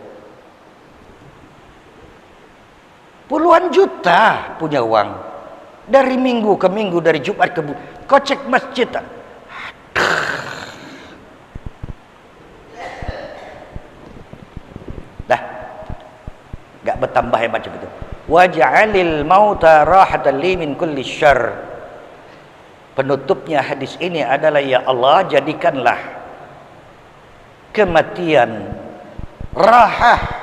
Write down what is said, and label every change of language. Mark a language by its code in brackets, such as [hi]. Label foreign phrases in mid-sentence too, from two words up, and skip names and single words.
[id] Puluhan juta punya uang, dari minggu ke minggu, dari Jumat ke Jumat, kocek masjid. Gak bertambah yang macam itu. [ar] واجعل الموت راحة لي من كل شر. [id] Penutupnya hadis ini adalah, ya Allah, jadikanlah kematian rahah.